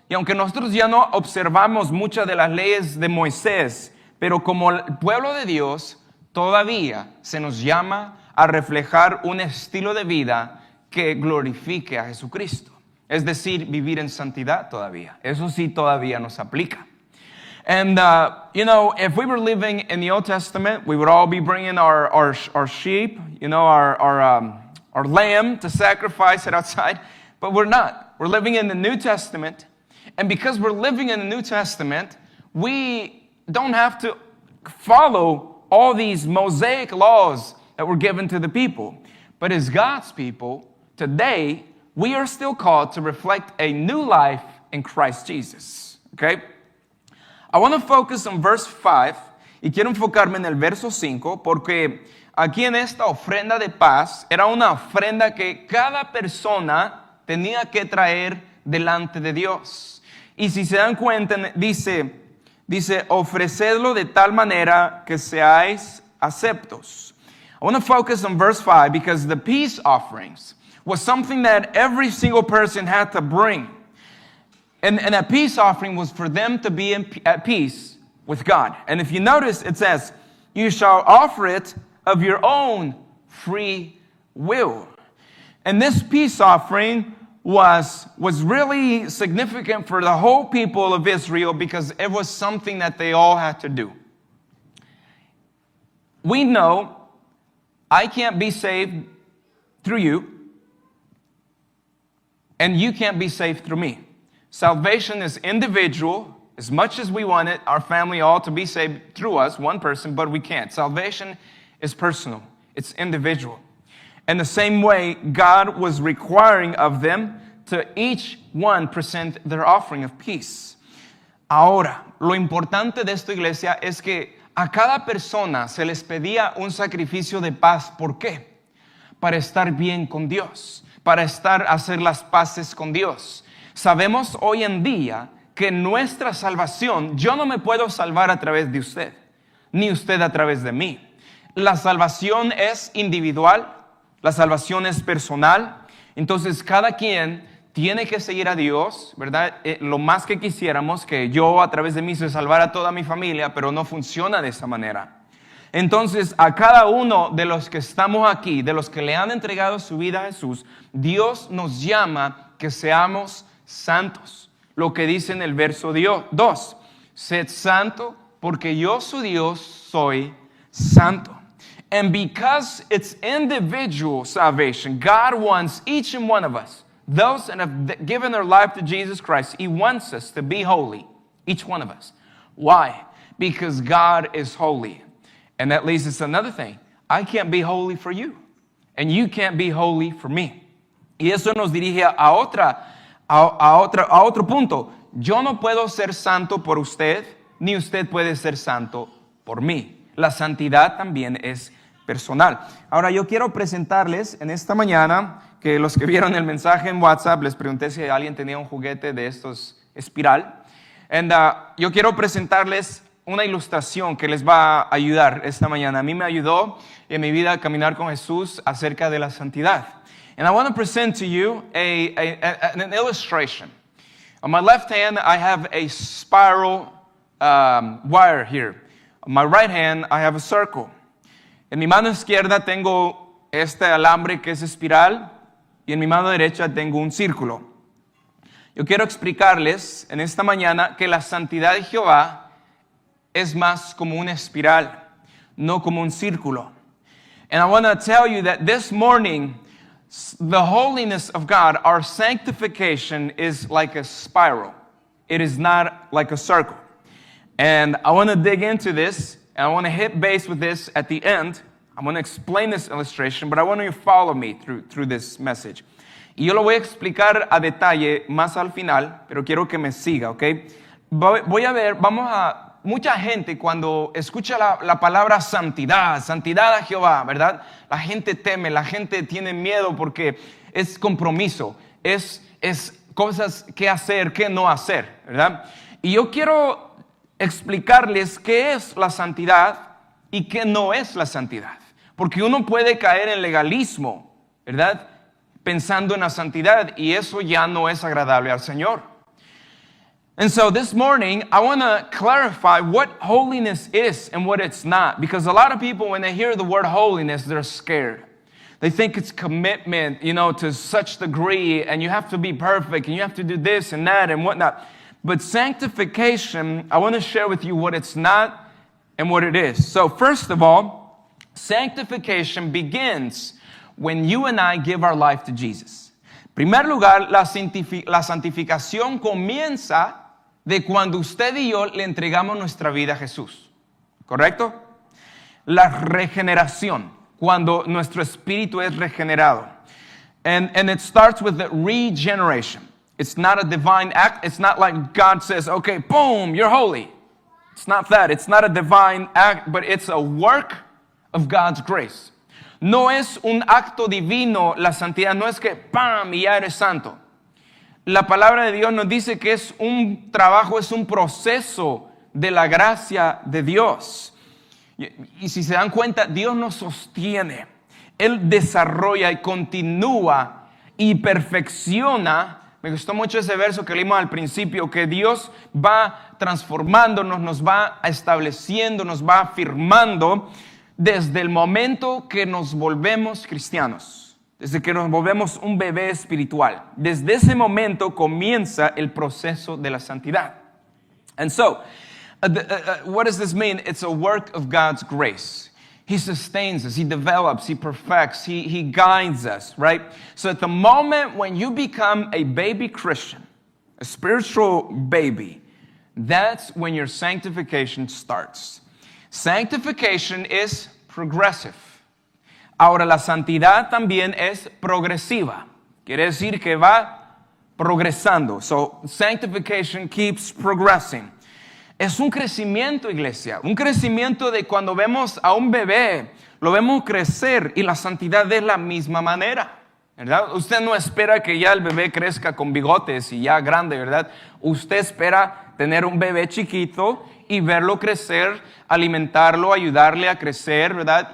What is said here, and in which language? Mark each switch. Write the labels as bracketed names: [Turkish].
[Spanish] Y aunque nosotros ya no observamos muchas de las leyes de Moisés, pero como el pueblo de Dios, todavía se nos llama a reflejar un estilo de vida que glorifique a Jesucristo. Es decir, vivir en santidad todavía. Eso sí todavía nos aplica. [English] And, if we were living in the Old Testament, we would all be bringing our sheep, our lamb to sacrifice it outside. But we're not. We're living in the New Testament. And because we're living in the New Testament, we don't have to follow all these Mosaic laws that were given to the people. But as God's people, today, we are still called to reflect a new life in Christ Jesus. Okay? I want to focus on verse 5, [Spanish] y quiero enfocarme en el verso 5, porque aquí en esta ofrenda de paz, era una ofrenda que cada persona tenía que traer delante de Dios. Y si se dan cuenta, dice, ofrecedlo de tal manera que seáis aceptos. [English] I want to focus on verse 5 because the peace offerings was something that every single person had to bring. And a peace offering was for them to be at peace with God. And if you notice, it says, you shall offer it of your own free will. And this peace offering was really significant for the whole people of Israel because it was something that they all had to do. We know I can't be saved through you, and you can't be saved through me. Salvation is individual. As much as we want it, our family all to be saved through us, one person, but we can't. Salvation is personal. It's individual. In the same way, God was requiring of them to each one present their offering of peace. [Spanish] Ahora, lo importante de esta iglesia es que a cada persona se les pedía un sacrificio de paz. ¿Por qué? Para estar bien con Dios, para hacer las paces con Dios. Sabemos hoy en día que nuestra salvación, yo no me puedo salvar a través de usted, ni usted a través de mí. La salvación es individual, la salvación es personal. Entonces cada quien tiene que seguir a Dios, ¿verdad? Lo más que quisiéramos que yo a través de mí se salvara a toda mi familia, pero no funciona de esa manera. Entonces a cada uno de los que estamos aquí, de los que le han entregado su vida a Jesús, Dios nos llama que seamos santos. Lo que dice en el verso 2, sed santo porque yo su Dios soy santo. [English] And because it's individual salvation, God wants each and one of us, those that have given their life to Jesus Christ, He wants us to be holy, each one of us. Why? Because God is holy. And that leads us to another thing. I can't be holy for you, and you can't be holy for me. [Spanish] Y eso nos dirige a otro punto. Yo no puedo ser santo por usted, ni usted puede ser santo por mí. La santidad también es personal. Ahora yo quiero presentarles en esta mañana, que los que vieron el mensaje en WhatsApp, les pregunté si alguien tenía un juguete de estos espiral. Yo quiero presentarles una ilustración que les va a ayudar esta mañana. A mí me ayudó en mi vida a caminar con Jesús acerca de la santidad. [English] And I want to present to you an illustration. On my left hand, I have a spiral wire here. On my right hand, I have a circle. [Spanish] En mi mano izquierda tengo este alambre que es espiral y en mi mano derecha tengo un círculo. Yo quiero explicarles en esta mañana que la santidad de Jehová es más como una espiral, no como un círculo. [English] And I want to tell you that this morning, the holiness of God, our sanctification is like a spiral. It is not like a circle. And I want to dig into this, and I want to hit base with this at the end. I'm going to explain this illustration, but I want you to follow me through this message. [Spanish] Y yo lo voy a explicar a detalle más al final, pero quiero que me siga, ¿ok? Voy a ver, mucha gente cuando escucha la palabra santidad, santidad a Jehová, ¿verdad? La gente teme, la gente tiene miedo porque es compromiso, es cosas que hacer, que no hacer, ¿verdad? Y yo quiero explicarles qué es la santidad y qué no es la santidad. Porque uno puede caer en legalismo, ¿verdad? Pensando en la santidad y eso ya no es agradable al Señor. [English] And so this morning, I want to clarify what holiness is and what it's not. Because a lot of people, when they hear the word holiness, they're scared. They think it's commitment, to such degree, and you have to be perfect, and you have to do this and that and whatnot. But sanctification, I want to share with you what it's not and what it is. So first of all, sanctification begins when you and I give our life to Jesus. [Spanish] En primer lugar, la santificación comienza de cuando usted y yo le entregamos nuestra vida a Jesús. ¿Correcto? La regeneración, cuando nuestro espíritu es regenerado. [English] And it starts with the regeneration. It's not a divine act. It's not like God says, okay, boom, you're holy. It's not that. It's not a divine act, but it's a work of God's grace. [Spanish] No es un acto divino, la santidad no es que ¡pam! Y ya eres santo. La palabra de Dios nos dice que es un trabajo, es un proceso de la gracia de Dios. Y si se dan cuenta, Dios nos sostiene. Él desarrolla y continúa y perfecciona. Me gustó mucho ese verso que leímos al principio, que Dios va transformándonos, nos va estableciendo, nos va afirmando desde el momento que nos volvemos cristianos, desde que nos volvemos un bebé espiritual. Desde ese momento comienza el proceso de la santidad. [English] And so, what does this mean? It's a work of God's grace. He sustains us, He develops, He perfects, He guides us, right? So at the moment when you become a baby Christian, a spiritual baby, that's when your sanctification starts. Sanctification is progressive. [Spanish] Ahora, la santidad también es progresiva. Quiere decir que va progresando. [English] So, sanctification keeps progressing. [Spanish] Es un crecimiento, iglesia. Un crecimiento de cuando vemos a un bebé, lo vemos crecer y la santidad es la misma manera, ¿verdad? Usted no espera que ya el bebé crezca con bigotes y ya grande, ¿verdad? Usted espera tener un bebé chiquito y verlo crecer, alimentarlo, ayudarle a crecer, ¿verdad?